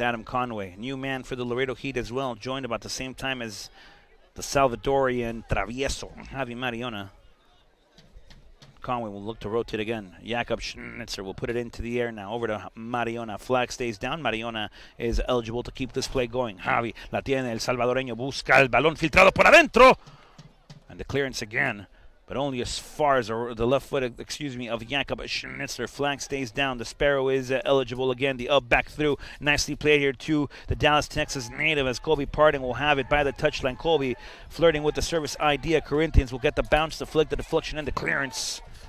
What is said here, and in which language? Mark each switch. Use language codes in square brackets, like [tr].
[en] Adam Conway, new man for the Laredo Heat as well, joined about the same time as the Salvadorian Travieso, Javi Mariona. Conway will look to rotate again. Jakob Schnitzer will put it into the air now. Over to Mariona. Flag stays down. Mariona is eligible to keep this play going. [es] Javi la tiene el salvadoreño. Busca el balón filtrado por adentro. [en] And the clearance again, but only as far as the left foot, of Jakob Schnitzer. Flag stays down. The Sparrow is eligible again. The up back through. Nicely played here to the Dallas, Texas native as Colby Parton will have it by the touchline. Colby flirting with the service idea. Corinthians will get the bounce, the flick, the deflection, and the clearance.